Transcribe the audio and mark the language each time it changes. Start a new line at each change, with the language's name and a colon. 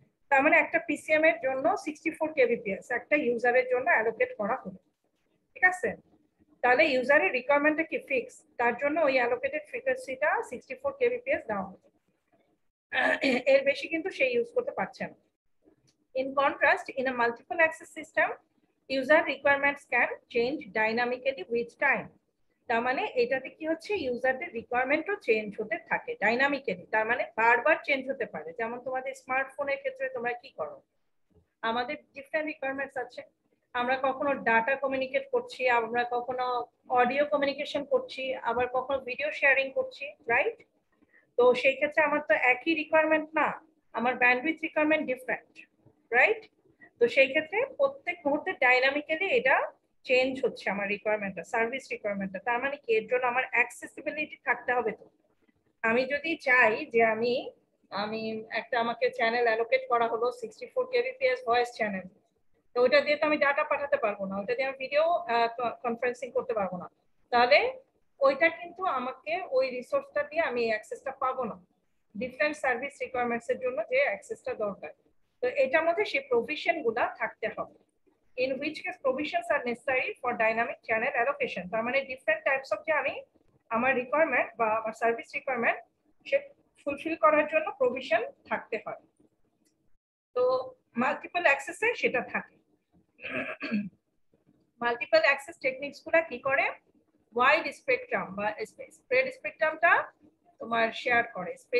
Bangla: তার মানে একটা পিসিএম এর জন্য 64 কেবিপিএস একটা ইউজারের জন্য অ্যালোকেট করা হলো, ঠিক আছে। তাহলে ইউজারের রিকোয়ারমেন্টটা কি ফিক্স, তার জন্য ওই অ্যালোকেটেড ফ্রিকোয়েন্সিটা 64 কেবিপিএস দেওয়া হলো, এর বেশি কিন্তু সে ইউজ করতে পারছে না।
English: In contrast, in a multiple access system, user requirements can change dynamically with time।
Bangla: তার মানে এটাতে কি হচ্ছে, ইউজারদের রিকোয়ারমেন্টও চেঞ্জ হতে থাকে ডাইনামিক্যালি, তার মানে বারবার চেঞ্জ হতে পারে। যেমন তোমাদের স্মার্টফোনের ক্ষেত্রে তোমরা কি করো, আমাদের ডিফারেন্ট রিকোয়ারমেন্টস আছে। আমরা কখনো ডাটা কমিউনিকেট করছি, আমরা কখনো অডিও কমিউনিকেশন করছি, আবার কখনো ভিডিও শেয়ারিং করছি, রাইট? তো সেই ক্ষেত্রে আমার তো একই রিকোয়ারমেন্ট না, আমার ব্যান্ডউইথ রিকোয়ারমেন্ট ডিফারেন্ট, রাইট? তো সেই ক্ষেত্রে প্রত্যেক মুহূর্তে ডাইনামিক্যালি এটা চেঞ্জ হচ্ছে আমার রিকোয়ারমেন্টটা, সার্ভিস রিকোয়ারমেন্টটা। তার মানে কি, এর জন্য আমার অ্যাক্সেসিবিলিটি থাকতে হবে। তো আমি যদি চাই যে আমি আমি একটা আমাকে চ্যানেল অ্যালোকেট করা হলো 64 kbps ভয়েস চ্যানেল। তো ওটা দিয়ে তো আমি ডাটা পাঠাতে পারবো না, ওটা দিয়ে আমি ভিডিও কনফারেন্সিং করতে পারবো না। তাহলে ওইটা কিন্তু আমাকে ওই রিসোর্সটা দিয়ে আমি অ্যাক্সেসটা পাবো না, ডিফারেন্ট সার্ভিস রিকোয়ারমেন্টস এর জন্য যে অ্যাক্সেসটা দরকার। তো এটার মধ্যে সেই প্রভিশন গুলা থাকতে হবে।
English: In which case provisions are necessary for dynamic channel allocation.
Bangla: তার মানে ডিফারেন্ট টাইপস অফ যে আমি আমার রিকোয়ারমেন্ট বা আমার সার্ভিস রিকোয়ারমেন্ট সে ফুলফিল করার জন্য প্রভিশন থাকতে হয়। তো মাল্টিপল অ্যাক্সেসে সেটা থাকে। মাল্টিপল অ্যাক্সেস টেকনিক্স গুলা কি করে, ওয়াইড স্পেকট্রাম বা স্প্রেড স্পেকট্রামটা তোমার শেয়ার করে।